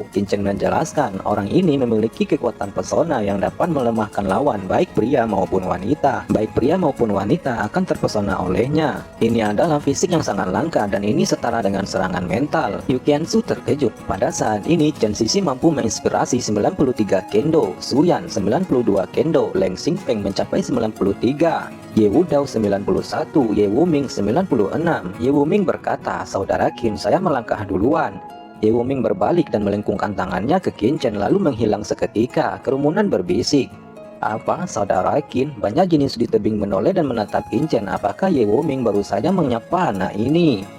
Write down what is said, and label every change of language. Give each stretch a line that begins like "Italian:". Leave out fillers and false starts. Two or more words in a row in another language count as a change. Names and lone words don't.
Indonesian: Qin Chen menjelaskan, orang ini memiliki kekuatan pesona yang dapat melemahkan lawan, baik pria maupun wanita. Baik pria maupun wanita akan terpesona olehnya. Ini adalah fisik yang sangat langka dan ini setara dengan serangan mental. Yu Qiansu terkejut. Pada saat ini, Chen Sisi mampu menginspirasi 93 kendo, Su Yan 92 kendo, Leng Xingfeng mencapai 93. Ye Wudao 91, Ye Wuming 96. Ye Wuming berkata, saudara Qin, saya melangkah duluan. Ye Wuming berbalik dan melengkungkan tangannya ke Qin Chen lalu menghilang seketika. Kerumunan berbisik. Apa, saudara Qin? Banyak jenis di tebing menoleh dan menatap Qin Chen. Apakah Ye Wuming baru saja menyapa anak ini?